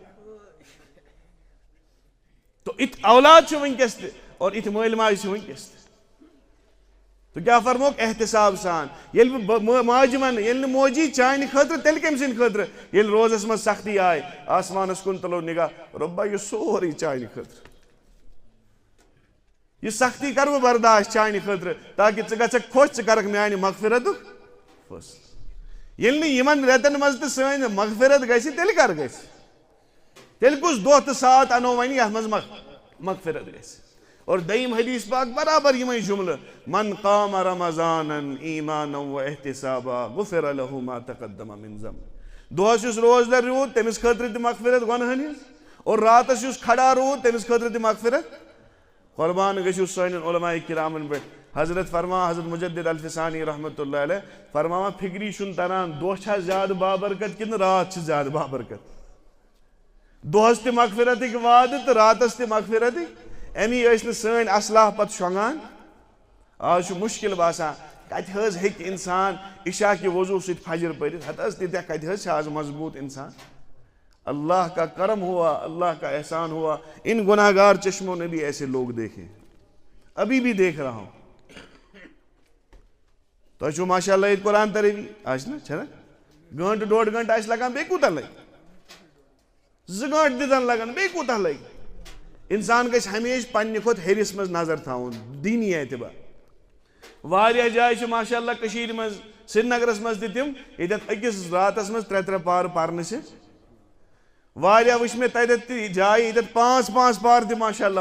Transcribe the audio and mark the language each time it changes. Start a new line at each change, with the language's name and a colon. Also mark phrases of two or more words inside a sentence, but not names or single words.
Kashmiri: تو اِتھ اولاد چھُ وٕنکیٚس تہِ اور اِتھ مٲلۍ ماجہِ چھِ وٕنکیٚس تہِ تہٕ کیٛاہ فرموکھ احتِساب سان ییٚلہِ بہٕ ماجہِ ونہٕ ییٚلہِ نہٕ موجی چانہِ خٲطرٕ تیٚلہِ کٔمۍ سٕنٛدِ خٲطرٕ ییٚلہِ روزس منٛز سختی آیہِ آسمانس کُن تُلو نِگاہ رۄبا یہِ سورُے چانہِ خٲطرٕ یہِ سختی کرٕ بہٕ برداش چانہِ خٲطرٕ تاکہِ ژٕ گژھکھ خۄش ژٕ کرکھ میانہِ مغفرتُک فٲصلہٕ ییٚلہِ نہٕ یِمن رٮ۪تن منٛز تہِ سٲنۍ مغفرت گژھِ تیٚلہِ کر گژھِ تیٚلہِ کُس دۄہ تہٕ ساتھ انو وۄنۍ یتھ منٛز مغفرت گژھِ اور دوٚیِم حدیٖث پاک برابر یِمے جملہٕ
Arabic: من قام رمضانن ایٖمانا و احتسابا غُفِرَ لَہُ ما تقدم من ذنبِهِ
Kashmiri: دۄہس یُس روزدر روٗد تٔمِس خٲطرٕ تہِ مغفرت گۄنہن ہٕنٛز اور راتس یُس کھڑا روٗد تٔمِس خٲطرٕ تہِ مغفرت قۄربان گٔژھِو سانٮ۪ن علماء کرامن پٮ۪ٹھ حضرت فرماوان حضرت مجدد الفسانی
Arabic: رحمتہ اللہ علیہ
Kashmiri: فرماوان فِکری چھُنہٕ تران دۄہ چھا زیادٕ بابرکت کِنہٕ رات چھِ زیادٕ بابرکت دۄہس تہِ مغفرتٕکۍ وعدٕ تہٕ راتس تہِ مغفرتٕکۍ امی ٲسۍ نہٕ سٲنۍ اصلاح پتہٕ شۄنٛگان آز چھُ مُشکِل باسان کتہِ حظ ہیٚکہِ انسان عشا کہِ وضوٗ سۭتۍ فجر پٔرِتھ ہتہٕ حظ تیٖتیٛاہ کتہِ حظ چھِ آز مضبوٗط انسان
Urdu: اللہ کا کرم ہوا اللہ کا احسان ہوا ان گناہ گار چشموں نے بھی ایسے لوگ دیکھے ابھی بھی دیکھ رہا ہوں
Kashmiri: تۄہہِ چھُو
Arabic: ماشاء اللہ
Kashmiri: ییٚتہِ قرآن ترٲوی آسہِ نا چھنا گٲنٛٹہٕ 1.5 گٲنٛٹہٕ آسہِ لگان بیٚیہِ کوٗتاہ لگہِ 2 گٲنٛٹہٕ تہِ زن لگان بیٚیہِ کوٗتاہ لگہِ انسان گژھِ ہمیشہٕ پننہِ کھۄتہٕ ہیٚرِس منٛز نظر تھاوُن دیٖنی اعتبار واریاہ جایہِ چھِ
Arabic: ماشاء اللہ
Kashmiri: کٔشیٖرِ منٛز سرینگرس منٛز تہِ تِم ییٚتٮ۪تھ أکِس راتس منٛز 3 پارٕ پرنہٕ چھِ واریاہ وٕچھ مےٚ تتٮ۪تھ تہِ جایہِ ییٚتٮ۪تھ 5 پارٕ تہِ
Arabic: ماشاء اللہ